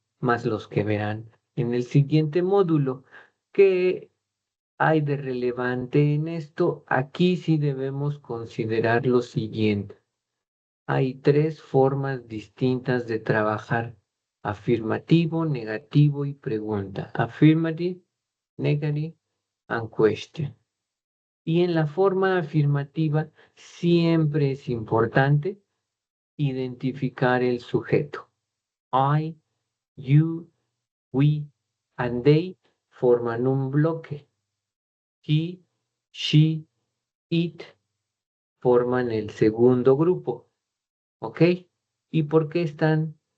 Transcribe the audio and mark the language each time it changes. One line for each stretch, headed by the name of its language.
Spanish: Más los que verán en el siguiente módulo. ¿Qué hay de relevante en esto? Aquí sí debemos considerar lo siguiente. Hay tres formas distintas de trabajar: afirmativo, negativo y pregunta.
English: Affirmative, negative and question.
Spanish: Y en la forma afirmativa siempre es importante identificar el sujeto.
English: I, you, we and they
Spanish: forman un bloque. He, she, it forman el segundo grupo. ¿Ok? ¿Y por qué están